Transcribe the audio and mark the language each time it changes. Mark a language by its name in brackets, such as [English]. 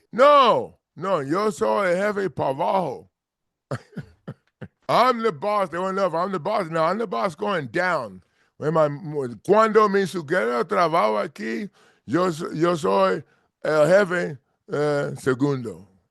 [Spanish] No, yo soy el jefe para abajo. [English] I'm the boss. They want to know if I'm the boss. No, I'm the boss going down. [Spanish] Cuando mi suegro trabaja aquí, yo soy el jefe segundo.